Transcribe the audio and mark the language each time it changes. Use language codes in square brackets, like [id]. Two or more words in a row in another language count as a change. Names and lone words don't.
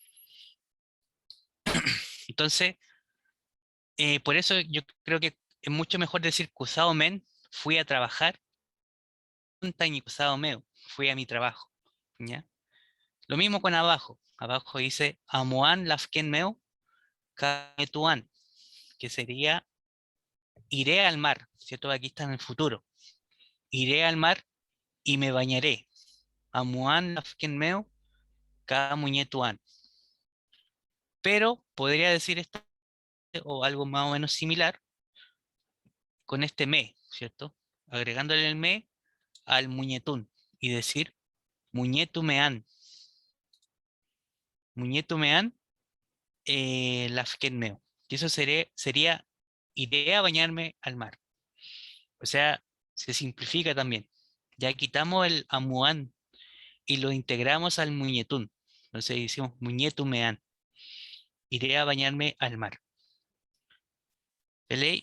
[es] Entonces, por eso yo creo que es mucho mejor decir [arn] kusao men, [es] fui a trabajar, y [arn] kusao meu, [es] fui a mi trabajo, ¿ya? Lo mismo con abajo. Abajo dice [arn] amuan lafken meu kametuan, [es] que sería iré al mar, ¿cierto? Aquí está en el futuro. Iré al mar y me bañaré. [arn] Amuan lafken meu kamuñetuan. [es] Pero podría decir esto o algo más o menos similar con este me, ¿cierto? Agregándole el me al muñetún y decir muñetumean. [arn] Muñetumean lafken meu. [es] Y eso sería iré a bañarme al mar. O sea, se simplifica también. Ya quitamos el amuán y lo integramos al muñetún. Entonces decimos muñetumean. Iré a bañarme al mar. ¿Vale?